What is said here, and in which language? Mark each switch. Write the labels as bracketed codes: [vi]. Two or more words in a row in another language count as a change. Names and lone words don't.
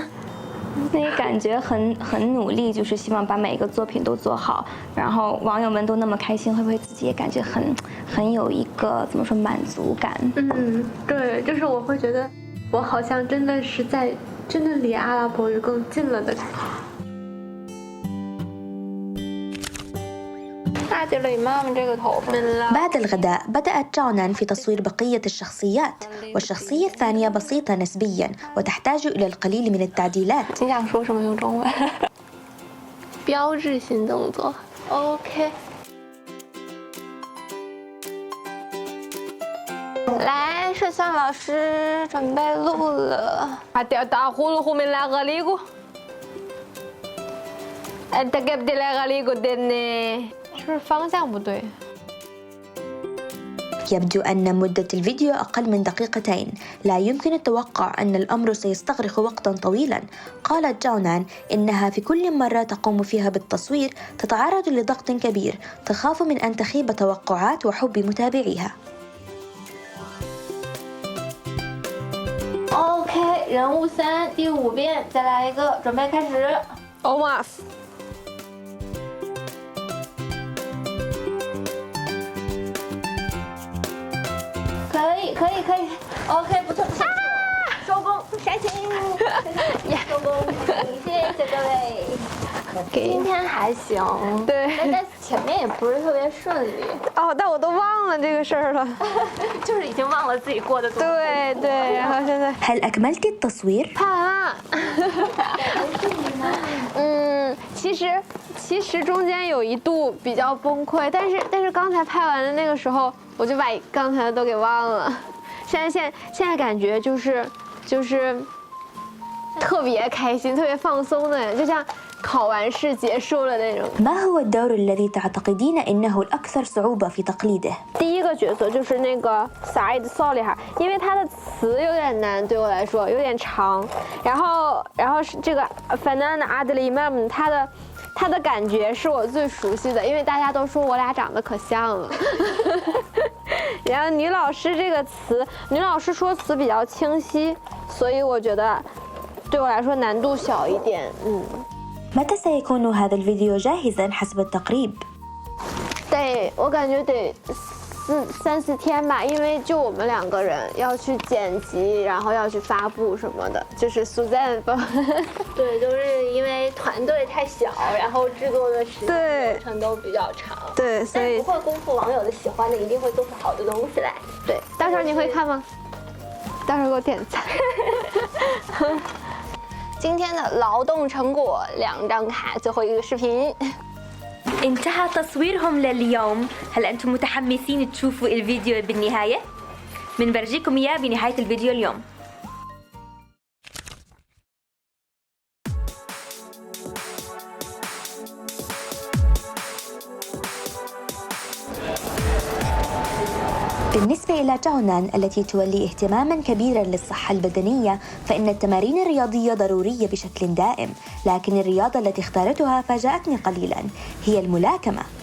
[zh] 那你感觉很努力，就是希望把每一个作品都做好，然后网友们都那么开心，会不会自己也感觉很有一个怎么说满足感？对，就是我会觉得我好像真的是真的离阿拉伯语更近了的感觉。 [ar] بعد الغداء بدأت جاونان في تصوير بقية الشخصيات والشخصية الثانية بسيطة نسبيا وتحتاج إلى القليل من التعديلات [zh] 你想说什么用中文？标志性动作 OK 来，摄像老师准备录了。打呼噜后面来个那个。 [ar] انت جبت لي غالي قدامنا [zh] 是不是方向不对 [ar] يبدو أن مدة الفيديو أقل من دقيقتين لا يمكن التوقع أن الأمر سيستغرق وقتا طويلا قالت جاونان إنها في كل مرة تقوم فيها بالتصوير تتعرض لضغط كبير تخاف من أن تخيب توقعات وحب متابعيها [zh] OK 人物3第5遍再来一个准备开始 Omas 可以 OK 不错收工，杀青收工，谢谢各位。今天还行，对，但前面也不是特别顺利。哦，但我都忘了这个事儿了，就是已经忘了自己过得多。对对，然后现在 [ar] هل أكملت التصوير؟ [zh] 拍完了。其实中间有一度比较崩溃，但是刚才拍完的那个时候，我就把刚才的都给忘了。现在感觉就是特别开心、特别放松的，就像考完试结束了那种。 [ar] ما هو الدور الذي تعتقدين إنه الأكثر صعوبة في تقليده؟ [zh] 第一个角色就是那个 Said Solih， 因为他的词有点难，对我来说有点长。然后是这个 Fanan Adli Imam， 他的感觉是我最熟悉的，因为大家都说我俩长得可像了。然后女老师这个词，女老师说词比较清晰，所以我觉得对我来说难度小一点。 [ar] متى سيكون هذا الفيديو جاهزا حسب التقريب؟ [zh] 我感觉得三四天吧，因为就我们2个人要去剪辑，然后要去发布什么的，就是Suzanne。对，就是因为团队太小，然后制作的时间流程都比较长。对，所以不会辜负网友的喜欢的，一定会做出好的东西来。对，到时候你会看吗？到时候给我点赞。今天的劳动成果2张卡，最后一个视频。 [ar] انتهى تصويرهم لليوم. هل أنتم متحمسين تشوفوا الفيديو بالنهاية؟ بنفرجيكم إياه بنهاية الفيديو اليوم. بالنسبة إلى جاونان التي تولي اهتماما كبيرا للصحة البدنية، فإن التمارين الرياضية ضرورية بشكل دائم، لكن الرياضة التي اختارتها فاجأتني قليلا، هي الملاكمة.